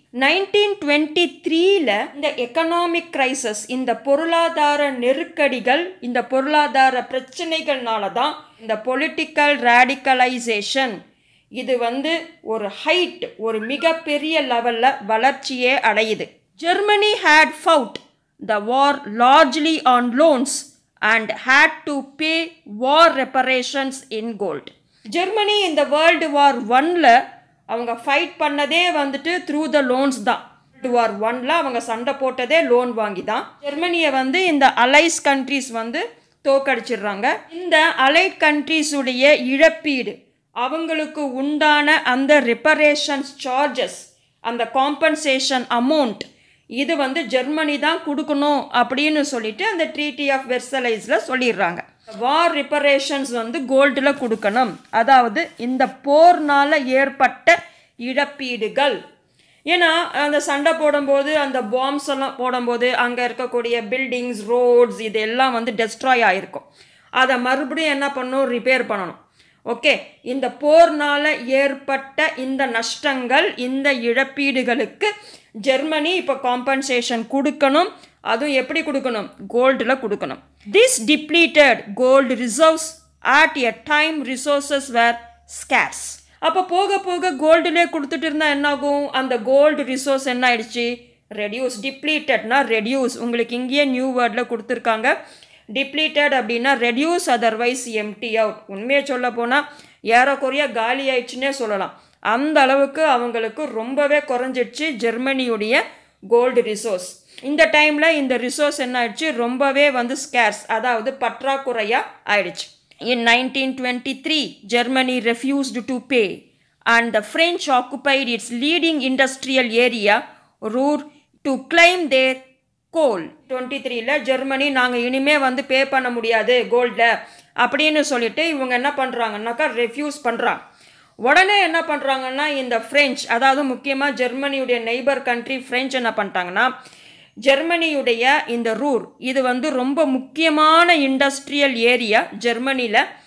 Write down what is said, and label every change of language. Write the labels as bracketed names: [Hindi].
[Tamil] 1923 இந்த economic crisis, இந்த பொருளாதார நெருக்கடிகள், இந்த பொருளாதார பிரச்சனைகள்னால தான் இந்த பொலிட்டிக்கல் ரேடிகலைசேஷன் இது வந்து ஒரு ஹைட், ஒரு மிகப்பெரிய லெவலில் வளர்ச்சியே அடையுது. [English] Germany had fought the war largely on loans and had to pay war reparations in gold. [Tamil] Germany இந்த வேர்ல்டு வார் 1ல அவங்க ஃபைட் பண்ணதே வந்துட்டு த்ரூ த லோன்ஸ் தான். வேர்ல்டு வார் 1ல அவங்க சண்டை போட்டதே லோன் வாங்கி தான். ஜெர்மனியை வந்து இந்த அலைஸ் கண்ட்ரிஸ் வந்து தோக்கடிச்சிடுறாங்க. இந்த அலைட் கண்ட்ரிஸுடைய இழப்பீடு, அவங்களுக்கு உண்டான அந்த ரிப்பரேஷன்ஸ் சார்ஜஸ், அந்த காம்பன்சேஷன் அமௌண்ட், இது வந்து ஜெர்மனி தான் கொடுக்கணும் அப்படின்னு சொல்லிட்டு அந்த ட்ரீட்டி ஆஃப் வெர்சலைஸில் சொல்லிடுறாங்க. வார் ரிப்பரேஷன்ஸ் வந்து கோல்டில் கொடுக்கணும். அதாவது இந்த போர்னால் ஏற்பட்ட இழப்பீடுகள். ஏன்னா அந்த சண்டை போடும்போது, அந்த பாம்ஸ் எல்லாம் போடும்போது அங்கே இருக்கக்கூடிய பில்டிங்ஸ், ரோட்ஸ் இதெல்லாம் வந்து டெஸ்ட்ராய் ஆகிருக்கும். அதை மறுபடியும் என்ன பண்ணணும்? ரிப்பேர் பண்ணணும். ஓகே, இந்த போர்னால் ஏற்பட்ட இந்த நஷ்டங்கள், இந்த இழப்பீடுகளுக்கு ஜெர்மனி இப்போ காம்பன்சேஷன் கொடுக்கணும். அதுவும் எப்படி கொடுக்கணும்? கோல்டில் கொடுக்கணும். [English] This depleted gold reserves at a time resources were scarce. [Tamil] அப்போ போக போக கோல்டுலே கொடுத்துட்டு இருந்தால் என்ன ஆகும்? அந்த கோல்டு ரிசோர்ஸ் என்ன ஆயிடுச்சு? ரெடியூஸ். டிப்ளீட்டட்னா ரெடியூஸ், உங்களுக்கு இங்கேயே நியூ வேர்டில் கொடுத்துருக்காங்க. டிப்ளீட்டட் அப்படின்னா ரெடியூஸ் அதர்வைஸ் எம்டி அவுட். உண்மையை சொல்ல போனால் ஏறக்குறைய காலி ஆயிடுச்சுன்னே சொல்லலாம். அந்த அளவுக்கு அவங்களுக்கு ரொம்பவே குறைஞ்சிடுச்சு ஜெர்மனியுடைய கோல்டு ரிசோர்ஸ். இந்த டைமில் இந்த ரிசோர்ஸ் என்ன ஆயிடுச்சு, ரொம்பவே ஸ்கேர்ஸ், அதாவது பற்றாக்குறையாக ஆயிடுச்சு. [English] In 1923, Germany refused to pay and the French occupied its leading industrial area, Ruhr, to claim their coal. [Tamil] 23ல Germany நாங்கள் இனிமே பே பண்ண முடியாது கோல்டில் அப்படின்னு சொல்லிட்டு இவங்க என்ன பண்ணுறாங்கன்னாக்கா ரெஃப்யூஸ் பண்ணுறாங்க. உடனே என்ன பண்ணுறாங்கன்னா இந்த ஃப்ரெஞ்ச், அதாவது முக்கியமாக ஜெர்மனியுடைய நெய்பர் கண்ட்ரி ஃப்ரெஞ்ச் என்ன பண்ணிட்டாங்கன்னா, ஜெர்மனியுடைய இந்த ரூர் இது ரொம்ப முக்கியமான இண்டஸ்ட்ரியல் ஏரியா ஜெர்மனியில்.